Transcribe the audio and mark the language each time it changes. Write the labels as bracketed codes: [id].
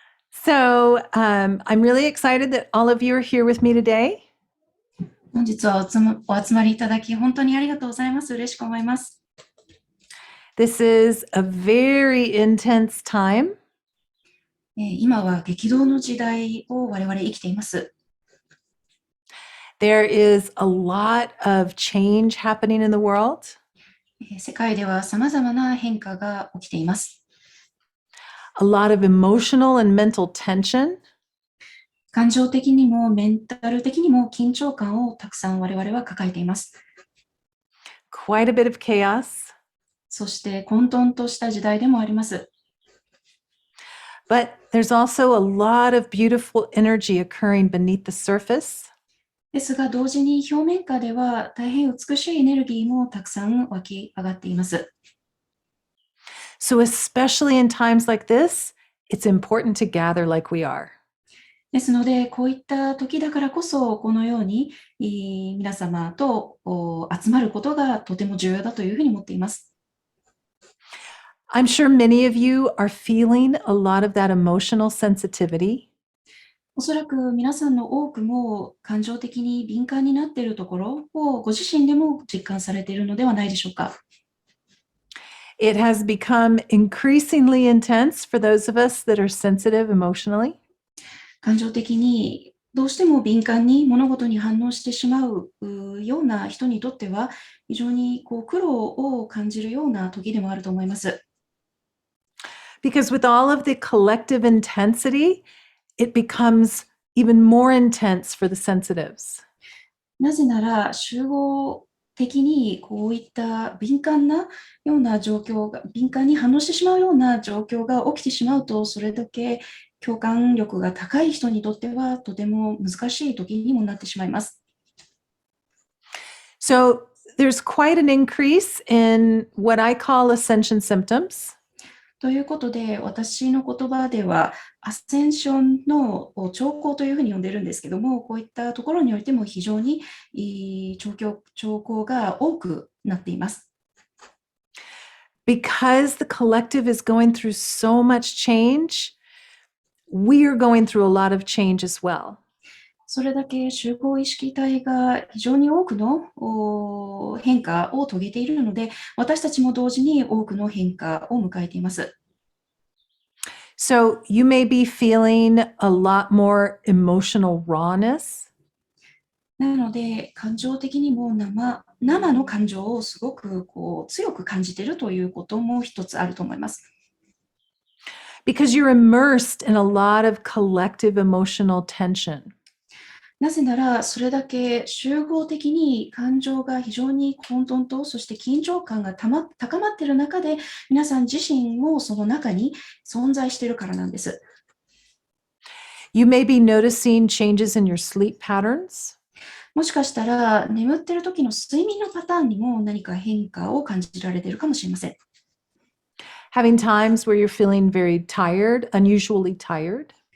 [en] So, I'm really excited that all of you are here with me today. [ja] 本日はお集まりいただき本当にありがとうございます。嬉しく思います。 [en] This is a very intense time. [ja] 今は激動の時代を我々生きています。 [en] There is a lot of change happening in the world. [ja] 世界では様々な変化が起きています。 [en] A lot of emotional and mental tension. [ja] 感情的にもメンタル的にも緊張感をたくさん我々は抱えています。 [en] Quite a bit of chaos. [ja] そして混沌とした時代でもあります。 [en] But there's also a lot of beautiful energy occurring beneath the surface. [ja] ですが同時に表面下では大変美しいエネルギーもたくさん湧き上がっています。 [en] So especially in times like this, it's important to gather like we are. [ja] ですので、こういった時だからこそ、このように皆様と集まることがとても重要だというふうに思っています。 [en] I'm sure many of you are feeling a lot of that emotional sensitivity. [ja] おそらく皆さんの多くも感情的に敏感になっているところをご自身でも実感されているのではないでしょうか。 [en] It has become increasingly intense for those of us that are sensitive emotionally. [ja] 感情的にどうしても敏感に物事に反応してしまうような人にとっては非常に苦労を感じるような時でもあると思います。 [en] Because with all of the collective intensity, it becomes even more intense for the sensitives. [ja] なぜなら集合的にこういった敏感なような状況が、敏感に反応してしまうような状況が起きてしまうと、それだけ共感力が高い人にとってはとても難しい時にもなってしまいます。 [en] So there's quite an increase in what I call ascension symptoms. [ja] ということで、私の言葉では、アセンションの兆候というふうに呼んでるんですけども、こういったところにおいても非常に兆候が多くなっています。 [en] Because the collective is going through so much change, we are going through a lot of change as well. [ja] それだけ集合意識体が非常に多くの変化を遂げているので、私たちも同時に多くの変化を迎えています。 [en] So you may be feeling a lot more emotional rawness. [ja] なので、感情的にも生の感情をすごく強く感じているということも一つあると思います。 [en] Because you're immersed in a lot of collective emotional tension. [ja] なぜなら、それだけ集合的に感情が非常に混沌と、そして緊張感が高まっている中で、皆さん自身もその中に存在しているからなんです。 [en] You may be noticing changes in your sleep patterns. [ja] もしかしたら、眠っている時の睡眠のパターンにも何か変化を感じられているかもしれません。 [en] Having times where you're feeling very tired, unusually tired.